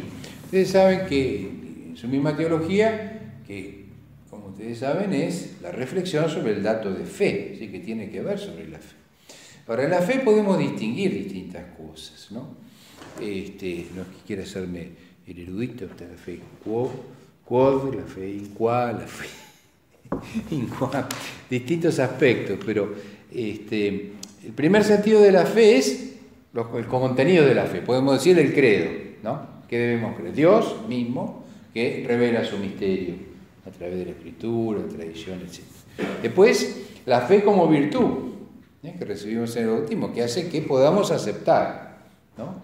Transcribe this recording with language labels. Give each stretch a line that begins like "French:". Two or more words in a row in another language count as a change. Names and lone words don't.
Spanish: Ustedes saben que en su misma teología, que como ustedes saben es la reflexión sobre el dato de fe, así que tiene que ver sobre la fe. Ahora, en la fe podemos distinguir distintas cosas, ¿no? No es que quiera hacerme el erudito, está la fe quod, la fe
Latin: in qua,
Spanish: la fe
Latin: in qua,
Spanish: distintos aspectos, pero el primer sentido de la fe es el contenido de la fe, podemos decir el credo, ¿no? ¿Qué debemos creer? Dios mismo, que revela su misterio a través de la Escritura, la tradición, etc. Después, la fe como virtud, que recibimos en el bautismo, que hace que podamos aceptar, ¿no?